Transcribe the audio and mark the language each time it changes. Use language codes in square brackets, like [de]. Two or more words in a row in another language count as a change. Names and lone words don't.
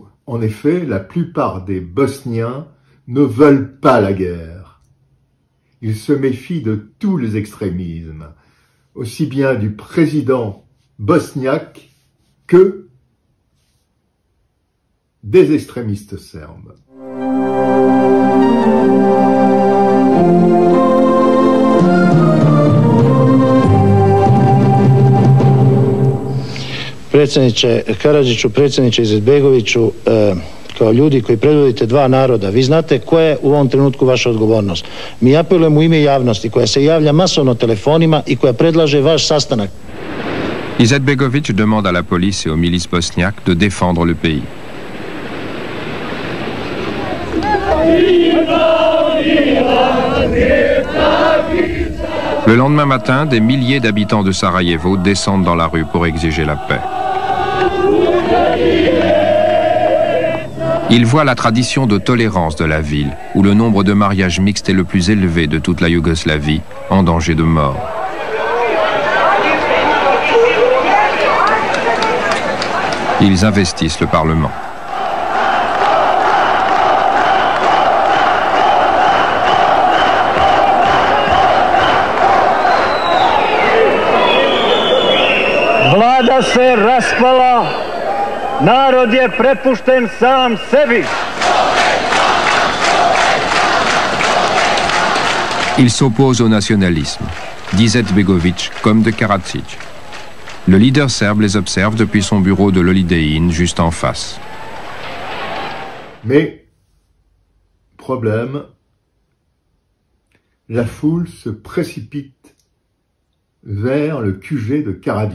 [fr] En effet, la plupart des Bosniens ne veulent pas la guerre. Ils se méfient de tous les extrémismes, aussi bien du président bosniaque que des extrémistes serbes. [hr] Predsjedniče Karadžiću, predsjedniče Izetbegoviću, kao ljudi koji predvodite dva naroda, vi znate koja je u ovom trenutku vaša odgovornost. Mi apelujemo u ime javnosti koja se javlja masovno telefonima i koja predlaže vaš sastanak. [fr] Izetbegović demande à la police et aux milices bosniaques de défendre le pays. Le lendemain matin, des milliers d'habitants de Sarajevo descendent dans la rue pour exiger la paix. Ils voient la tradition de tolérance de la ville, où le nombre de mariages mixtes est le plus élevé de toute la Yougoslavie, en danger de mort. Ils investissent le Parlement. [hr] Vlada se raspala, narod je prepušten sam sebi. [fr] Il s'oppose au nationalisme, d'Izetbegović comme de Karadzic. Le leader serbe les observe depuis son bureau de l'Holiday Inn juste en face. Mais, problème, la foule se précipite vers le QG de Karadzic.